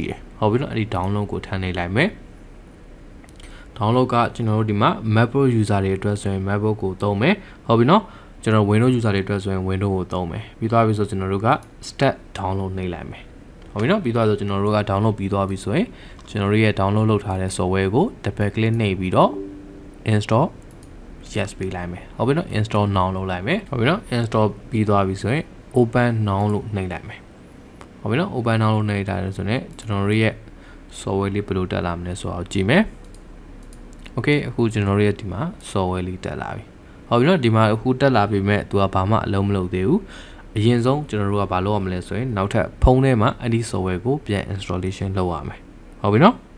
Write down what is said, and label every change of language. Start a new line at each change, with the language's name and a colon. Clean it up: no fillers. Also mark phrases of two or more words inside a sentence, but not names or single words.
Burmese: တယ်ဟုတ်ပြီနော်အဲ့ဒီ download ကိုထပ်နှိပ်လိုက်မယ် download ကကျွန်တော်တို့ဒီမှာ MacBook user တွေအတွက်ဆိုရင် MacBook ကိုသုံးမယ်ဟုတ်ပြီနော်ကျွန်တော် Windows user တွေအတွက်ဆိုရင် Windows ကိုသုံးမယ်ပြီးသွားပြီဆိုကျွန်တော်တို့က
English: start download
Burmese: နှိပ်လိုက်မယ်ဟုတ်ပြီနော်ပြီးသွားဆိုကျွန်တော်တို့က download ပြီးသွားပြီဆိုရင်ကျွန်တော်တို့ရဲ့ download လုပ်ထားတဲ့ software ကို
English: double click
Burmese: နှိပ်ပြီးတော့ install yes ပေးလိုက်မယ်ဟုတ်ပြီနော်
English: install now
Burmese: လုပ်လိုက်မယ်ဟုတ်ပြီနော် install ပြီးသွားပြီဆိုရင်
English: open now
Burmese: လို့နှိပ်လိုက်မယ်ဟုတ်ပြီနော်
English: open now
Burmese: လို့နှိပ်ထားတယ်ဆိုရင်ကျွန်တော်တို့ရဲ့ software လေးဘယ်လိုတက်လာမလဲဆိုတော့ကြည့်မယ် okay အခုကျွန်တော်တို့ရဲ့ဒီမှာ software လေးတက်လာပြီဟုတ်ပြီနော်ဒီမှာအခုတက်လာပြီမဲ့သူကဘာမှအလုံးမလုပ်သေးဘူးအရင်ဆုံးကျွန်တော်တို့ကဘာလုပ်ရမလဲဆိုရင်နောက်ထပ်ဖုန်းထဲမှာအဲ့ဒီ software ကိုပြန် installation လုပ်ရမယ်ဟုတ်ပြီနော်